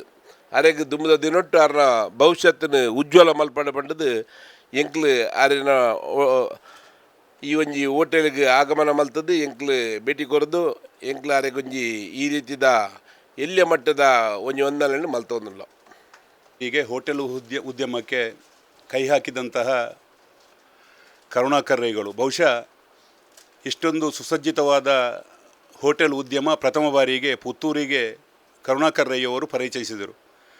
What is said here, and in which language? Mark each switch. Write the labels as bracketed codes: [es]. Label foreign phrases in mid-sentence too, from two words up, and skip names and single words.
[tcy] ಆರೆಗೆ ದುಂಬುದ ದಿನೊಟ್ಟು ಆರ್ನ ಭವಿಷ್ಯತ್ತಿನ ಉಜ್ವಲ ಮಲ್ಪಡ ಪಂಡದು ಎಂಕ್ಲು ಆರಿನ ಈ ಒಂಜಿ ಹೋಟೆಲ್ಗೆ ಆಗಮನ ಮಲ್ತದ್ದು ಎಂಕ್ಲು ಭೇಟಿ ಕೊರದು ಎಂಕ್ಲು ಆರೆಗೊಂಜಿ ಈ ರೀತಿದ ಎಲ್ಲಿಯ ಮಟ್ಟದ ಒಂಜಿ ಹೊಂದಾಣಿಕೆ ಮಲ್ತೊಂದಿಲ್ಲ. [kn] ಹೀಗೆ ಹೋಟೆಲ್ ಉದ್ಯಮಕ್ಕೆ ಕೈ ಹಾಕಿದಂತಹ ಕರುಣಾಕರ್ ರೈಗಳು ಬಹುಶಃ ಇಷ್ಟೊಂದು ಸುಸಜ್ಜಿತವಾದ ಹೋಟೆಲ್ ಉದ್ಯಮ ಪ್ರಥಮ ಬಾರಿಗೆ ಪುತ್ತೂರಿಗೆ ಕರುಣಾಕರ್ ರೈಯವರು ಪರಿಚಯಿಸಿದರು.